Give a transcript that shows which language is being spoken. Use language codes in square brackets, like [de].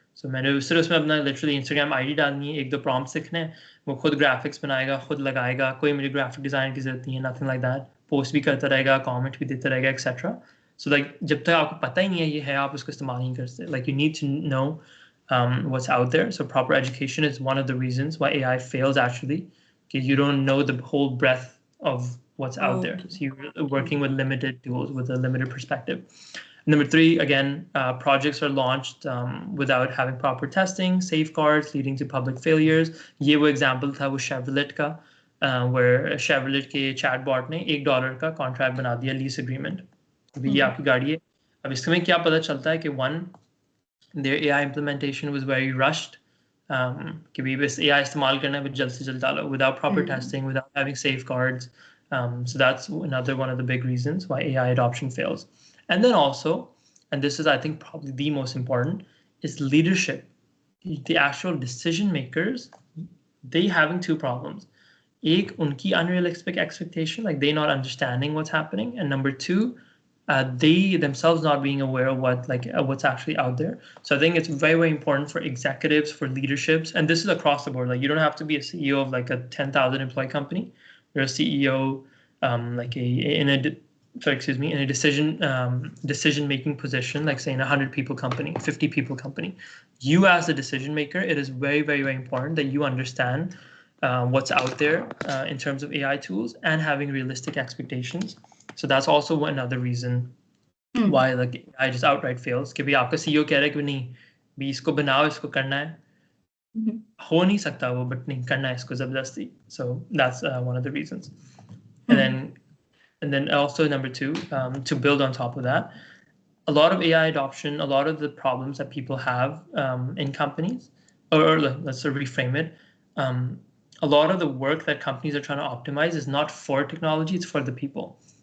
[hi] So मैंने सिर्फ उसमें अपना लिटरली इंस्टाग्राम आईडी डालनी है, एक दो प्रॉम्प्ट्स लिखने हैं, वो खुद ग्राफिक्स बनाएगा, खुद लगाएगा, कोई मुझे ग्राफिक डिजाइन की जरूरत नहीं है, [en] nothing like that, [hi] पोस्ट भी करता रहेगा, कमेंट भी देता रहेगा, एक्सेट्रा. सो लाइक जब तक आपको पता ही नहीं है ये है, आप उसको इस्तेमाल नहीं करते. [en] Like you need to know what's out there. So proper education is one of the reasons why AI fails actually, because you don't know the whole breadth of what's out there. So you're working with limited tools, with a limited perspective. Number three, again, projects are launched without having proper testing, safeguards, leading to public failures. [hi] ये वो example था वो Chevrolet का, where Chevrolet के chatbot ने $1 का contract बना दिया lease agreement. अभी ये आपकी गाड़ी है. अब इसमें क्या पता चलता है कि [en] one, their AI implementation was very rushed. [hi] कि भी बस AI इस्तेमाल करना है, but जल्द से जल्द डालो [en] without proper testing, without having safeguards. So that's another one of the big reasons why AI adoption fails. And then also, and this is I think probably the most important, is leadership. The actual decision makers, they having two problems. Ek, unki unrealistic expectation, like they not understanding what's happening, and number two, they themselves not being aware of what's actually out there. So I think it's very, very important for executives, for leaderships, and this is across the board. Like you don't have to be a CEO of like a 10,000 employee company. You're a CEO, like in a decision making position, like say in a 100 people company, 50 people company. You as a decision maker, it is very, very, very important that you understand what's out there in terms of AI tools and having realistic expectations. So that's also another reason why like AI just outright fails. [hi] कि भाई आपका CEO कह रहा है कि नहीं, भी इसको बनाओ, इसको करना है, हो नहीं सकता वो, but नहीं करना है इसको जबरदस्ती. [en] So that's one of the reasons. And then also number two, to build on top of that, a lot of AI adoption, a lot of the problems that people have in companies, or let's reframe it, a lot of the work that companies are trying to optimize is not for technology, it's for the people.